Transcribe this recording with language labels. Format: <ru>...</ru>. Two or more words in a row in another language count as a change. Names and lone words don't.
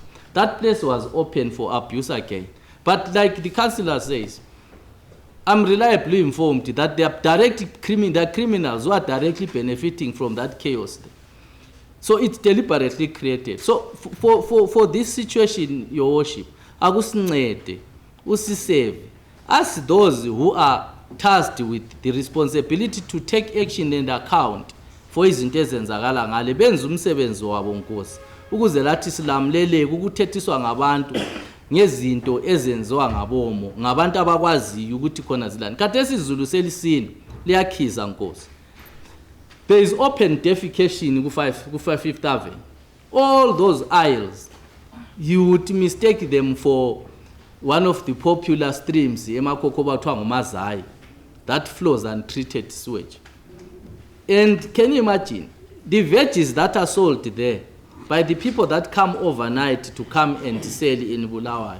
<en>That place was open for abuse again. But like the councillor says, I'm reliably informed that there are criminals who are directly benefiting from that chaos. So it's deliberately created. So for this situation, Your Worship,</en> <nd>akusincede, usiseve,</nd> <en>as those who are tasked with the responsibility to take action and account for</en> <nd>izinto ezenzakala ngale, benza umsebenzi wabo Nkosi, ukuze lathi silamleleke ukuthethiswa ngabantu ngezinto ezenziwa ngabomo, ngabantu abakwaziyo ukuthi khona zilani. Khathesi izulu selisini liyakhiza Nkosi.</nd> <en>There is open defecation ku 5th Avenue. All those aisles, you would mistake them for one of the popular streams, that flows untreated sewage. And can you imagine the veggies that are sold there by the people that come overnight to come and sell in Bulawayo?</en>